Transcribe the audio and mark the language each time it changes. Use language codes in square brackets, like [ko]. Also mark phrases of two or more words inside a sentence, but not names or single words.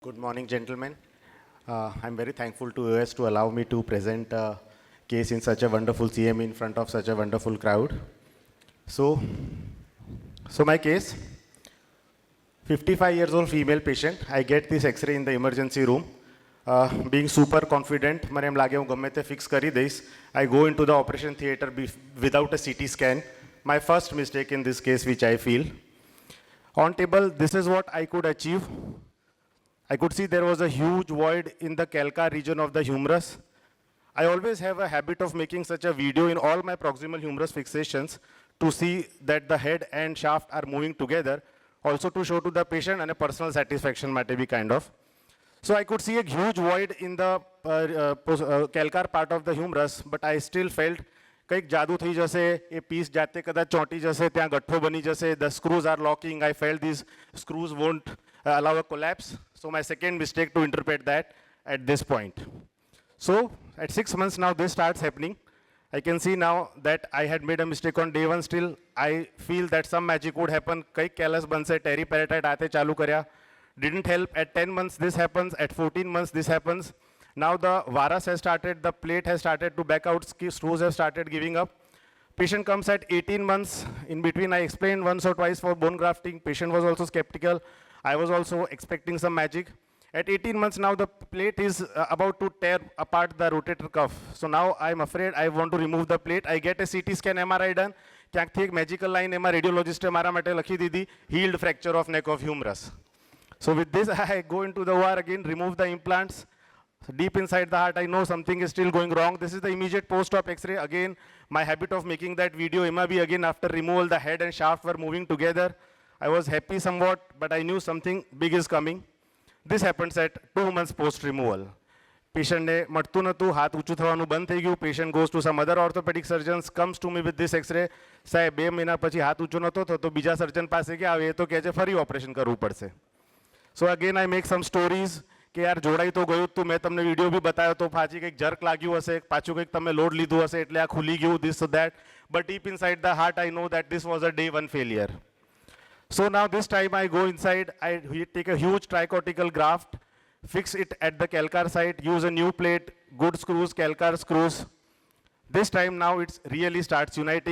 [en] Good morning, gentlemen. I'm very thankful to US to allow me to present a case in such a wonderful CM in front of such a wonderful crowd. So my case, 55 years old female patient. I get this X-ray in the emergency room. Being super confident, [gu] મને એમ લાગે હું ગમે તે ફિક્સ કરી દઈશ. [en] I go into the operation theater without a CT scan. My first mistake in this case, which I feel. On table, this is what I could achieve. I could see there was a huge void in the Calcar region of the humerus. I always have a habit of making such a video in all my proximal humerus fixations to see that the head and shaft are moving together, also to show to the patient and a personal satisfaction might be kind of. So I could see a huge void in the Calcar part of the humerus, but I still felt [gu] કંઈક જાદુ થઈ જશે, એ પીસ જાતે કદાચ ચોંટી જશે, ત્યાં ગઠ્ઠો બની જશે, [en] the screws are locking. I felt these screws won't allow a collapse. So my second mistake to interpret that at this point. So at 6 months now this starts happening. I can see now that I had made a mistake on day 1. Still I feel that some magic would happen. [gu] કંઈક કેલસ બનશે, ટેરીપેરેટાઇટ હાથે ચાલુ કર્યા. [en] Didn't help. At 10 months this happens. At 14 months this happens. Now the varus has started, the plate has started to back out, screws have started giving up. Patient comes at 18 months. In between, I explained once or twice for bone grafting. Patient was also skeptical. I was also expecting some magic. At 18 months now, the plate is about to tear apart the rotator cuff. So now I'm afraid I want to remove the plate. I get a CT scan MRI done. [gu] ક્યાંકથી એક [en] magical line [gu] એમાં રેડિયોલોજિસ્ટે મારા માટે લખી દીધી, [en] healed fracture of neck of humerus. So with this, I go into the OR again, remove the implants. So deep inside the heart, I know something is still going wrong. This is the immediate post-op X-ray. Again, my habit of making that video, MRB again after removal, the head and shaft were moving together. I was happy somewhat, but I knew something big is coming. This happens at 2 months post-removal. [gu] Patient ને મટતું નતું, હાથ ઊંચું થવાનું બંધ થઈ ગયું. [en] Patient goes to some other orthopedic surgeons, comes to me with this X-ray. [gu] સાહેબ 2 મહિના પછી હાથ ઊંચો નતો થતો, બીજા સર્જન પાસે ગયા, હવે એ તો કહે છે ફરી ઓપરેશન કરવું પડશે. [en] So again I make some stories [gu] કે યાર જોડાઈ તો ગયું તું, મેં તમને વિડીયો બી બતાવ્યો તો પાછી કંઈક જર્ક લાગ્યું હશે, પાછું કંઈક તમે લોડ લીધું હશે એટલે આ ખુલી ગયું, [en] this or that. But deep inside the heart I know that this was a day 1 failure. So now this time I go inside, I take a huge tricortical graft, fix it at the Calcar site, use a new plate, good screws, Calcar screws. This time now it really starts uniting.